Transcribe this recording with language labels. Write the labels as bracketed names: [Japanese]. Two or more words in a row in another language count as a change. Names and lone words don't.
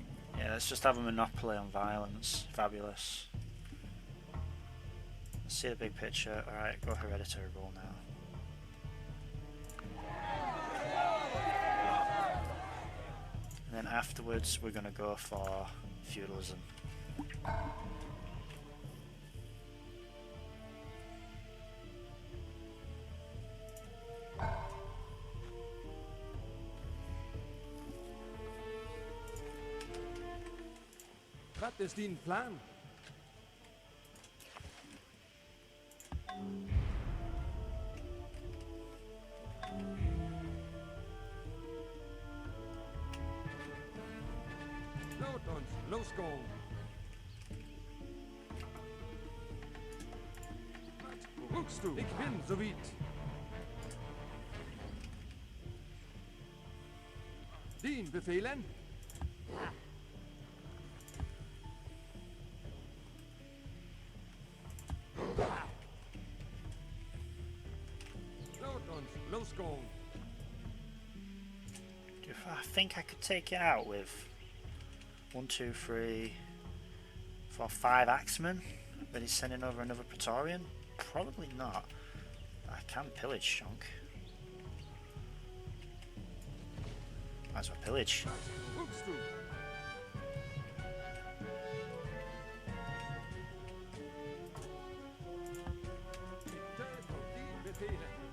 [English] Yeah, let's just have a monopoly on violence. Fabulous. Let's see the big picture. Alright, go hereditary rule now. And then afterwards we're gonna go for feudalism. [Low German] Wat is din plan? Load ons, losgaan. Wat roekst du? Ik bin zoiets. Dien befehlen? Load ons, losgaan. [English] I think I could take it out with 1, 2, 3, 4, 5 axemen. But he's sending over another Praetorian? Probably not. I can pillage Shunk. Might as well pillage. [Low German] Roekst du? Ik tijd op dien befehlen.